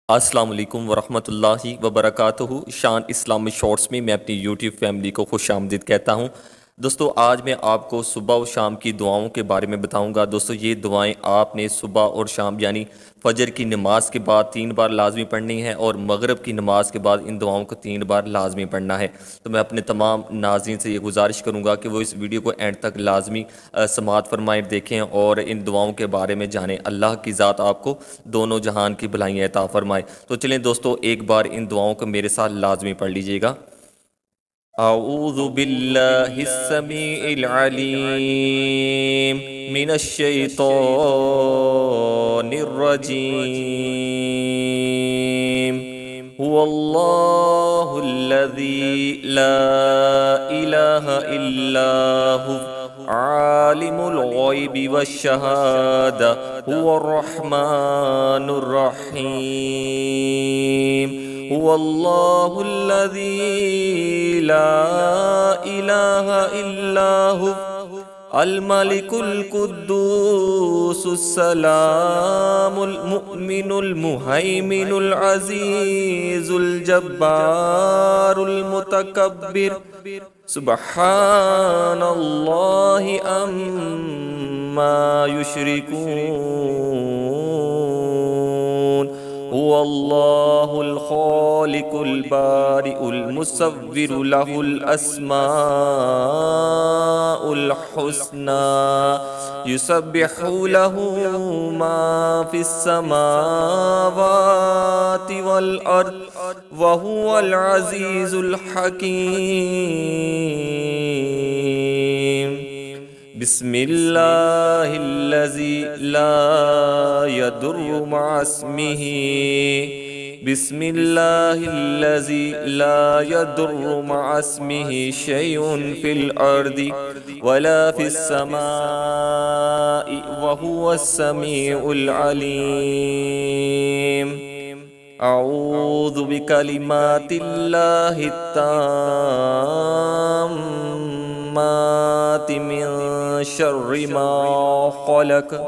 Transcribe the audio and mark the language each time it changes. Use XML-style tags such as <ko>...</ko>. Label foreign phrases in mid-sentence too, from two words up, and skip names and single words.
<ar>السلام عليكم ورحمة الله وبركاته.</ar> <ur>شان اسلامی شارٹس میں میں اپنی یوٹیوب فیملی کو خوش آمدید کہتا ہوں. دوستو، آج میں آپ کو صبح اور شام کی دعاؤں کے بارے میں بتاؤں گا. دوستو، یہ دعائیں آپ نے صبح اور شام یعنی فجر کی نماز کے بعد 3 بار لازمی پڑھنی ہے اور مغرب کی نماز کے بعد ان دعاؤں کو 3 بار لازمی پڑھنا ہے. تو میں اپنے تمام ناظرین سے یہ گزارش کروں گا کہ وہ اس ویڈیو کو اینڈ تک لازمی سماعت فرمائیں، دیکھیں اور ان دعاؤں کے بارے میں جانیں. اللہ کی ذات آپ کو دونوں جہان کی بھلائیاں عطا فرمائے. تو چلیں دوستو، ایک بار ان دعاؤں کو میرے ساتھ لازمی پڑھ لیجیے گا.</ur> <ar>أعوذ بالله السميع العليم من الشيطان الرجيم. هو الله الذي لا إله إلا هو عالم الغيب والشهادة هو الرحمن الرحيم. هو الله الذي لا إله إلا هو الملك القدوس السلام المؤمن المهيمن العزيز الجبار المتكبر سبحان الله عما يشركون. هو الله الخالق البارئ المصور له الأسماء الحسنى يسبح له ما في السماوات والأرض وهو العزيز الحكيم. بسم الله الذي لا يضر مع اسمه بسم الله الذي لا يضر مع اسمه شيء في الأرض ولا في السماء وهو السميع العليم. أعوذ بكلمات الله التامات من شر ما خلق.</ar>